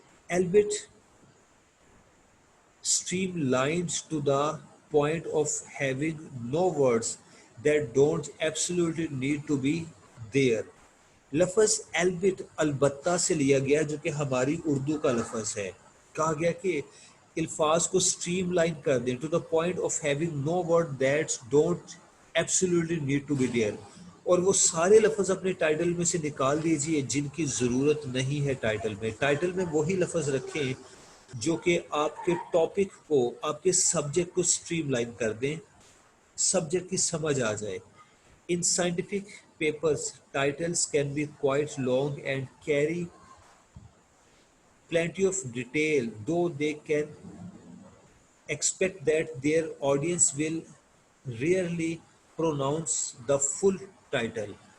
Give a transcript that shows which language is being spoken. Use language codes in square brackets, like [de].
[en] albeit streamlined to the point of having no words that don't absolutely need to be there. [ur] لفظ البت البتہ سے لیا گیا جو کہ ہماری اردو کا لفظ ہے. کہا گیا کہ الفاظ کو سٹریم لائن کر دیں [en] To the point of having no word that's don't absolutely need to be there. [ur] اور وہ سارے لفظ اپنے ٹائٹل میں سے نکال دیجئے جن کی ضرورت نہیں ہے ٹائٹل میں. ٹائٹل میں وہی لفظ رکھیں جو کہ آپ کے ٹاپک کو, آپ کے سبجیکٹ کو سٹریم لائن کر دیں, سبجیکٹ کی سمجھ آ جائے. [en] In scientific papers, titles can be quite long and carry plenty of detail, though they can expect that their audience will rarely pronounce the full title.